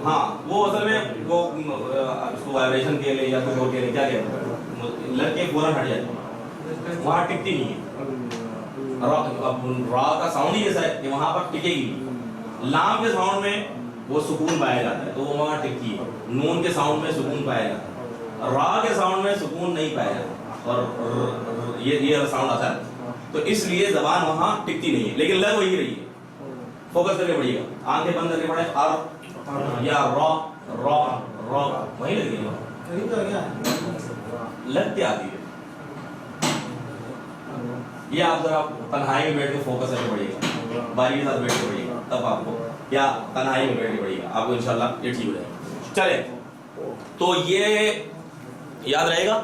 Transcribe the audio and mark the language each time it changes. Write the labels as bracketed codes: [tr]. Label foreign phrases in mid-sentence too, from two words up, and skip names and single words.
[ur] हाँ, वो असल में वो उसको वाइब्रेशन के लिए या कुछ और के लिए क्या कहते हैं, लग के फौरन हट जाती है, वहाँ टिकती नहीं है। रा का साउंड ही ऐसा है कि वहाँ पर टिकेगी। लाम के साउंड में वो सुकून पाया जाता है, तो वो वहाँ टिकती है। नून के साउंड में सुकून पाया जाता है। را کے ساؤنڈ میں سکون نہیں پایا جاتا اور یہ ساؤنڈ آتا ہے، تو اس لیے زبان وہاں ٹکتی نہیں ہے، لیکن لگ وہی رہی ہے. فوکس کر کے پڑھیے گا، آنکھیں بند کر کے پڑھیں، ار یا را را را وہی لگی ہے، لگ کے آتی ہے. یہ آپ ذرا تنہائی میں بیٹھ کے فوکس کر کے پڑھیے گا، باریکی کے ساتھ بیٹھ کے پڑھیے گا، تب آپ کو یا تنہائی میں بیٹھ کے پڑھیے گا، آپ کو انشاءاللہ یہ ٹھیک ہو جائے گا. چلے تو یہ یاد رہے گا.